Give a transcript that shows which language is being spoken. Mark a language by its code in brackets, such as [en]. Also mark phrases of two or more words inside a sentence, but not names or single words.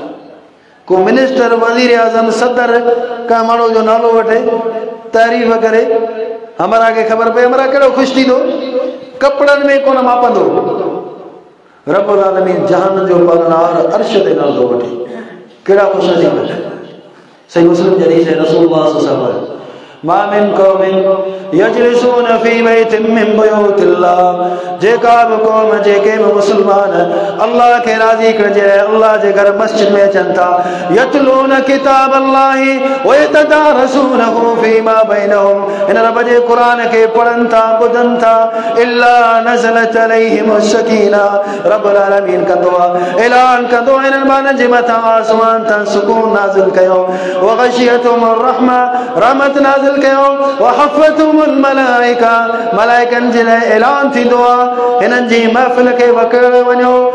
[sd] को मिनिस्टर, वज़ीर आज़म, सदर का माण्हू जो नालो वठे, तारीफ़ करे, हमारा खे ख़बर पए, हमारा कहिड़ो ख़ुशि थींदो, कपिड़नि में कोन मापंदो। [ar] رب العالمين [sd] जहान जो पालनहार अर्श ते नालो वठे, कहिड़ा ख़ुशि नसीब। सही मुस्लिम जी हदीस है, [ar] رسول الله صلى الله عليه وسلم ما من قوم يجلسون في بيت من بيوت الله, [sd] जेका बि कौम, जेके बि मुस्लमान अल्लाह खे राज़ी करण जे लाइ अल्लाह जे घर मस्जिद में अचनि था, [ar] يتلون كتاب الله و يتدارسونه فيما بينهم, [sd] इन रब जे क़ुरान खे पढ़नि था, ॿुधनि था, [ar] إلا نزلت عليهم السكينة, رب العالمين [sd] कंदो आहे, ऐलान कंदो आहे इन्हनि माण्हुनि जे मथां आसमान तां सुकून नाज़िल कयो, [ar] وغشيتهم الرحمة, [sd] रहमत नाज़िल नाज़िल कयो [ar] وحفتهم الملائكة [sd] मलाइकनि जे लाइ ऐलान थींदो आहे हिननि जी महफ़िल खे वकड़ वञो